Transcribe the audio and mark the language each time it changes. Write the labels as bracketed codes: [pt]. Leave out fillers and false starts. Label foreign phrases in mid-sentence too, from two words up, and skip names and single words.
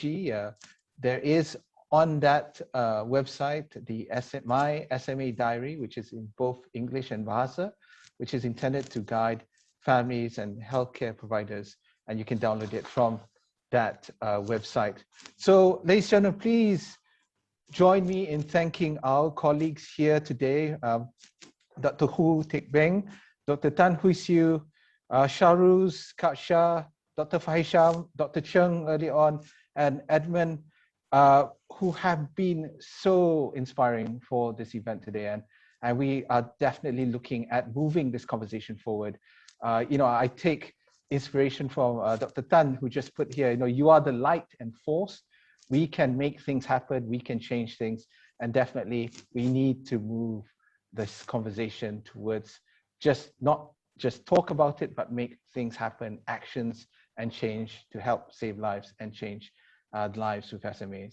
[en] There is on that website the My SMA Diary, which is in both English and Bahasa, which is intended to guide families and healthcare providers, and you can download it from that website. So, ladies and gentlemen, please join me in thanking our colleagues here today, Dr. Hu Teck Beng, Dr. Tan Hui Siu, Sharuz, Kak Shah, Dr. Fahisham, Dr. Chung early on, and Edmund, who have been so inspiring for this event today. And we are definitely looking at moving this conversation forward. I take inspiration from Dr. Tan, who just put here, you are the light and force. We can make things happen, we can change things, and definitely we need to move this conversation towards not just talk about it, but make things happen, actions and change to help save lives and change lives with SMA.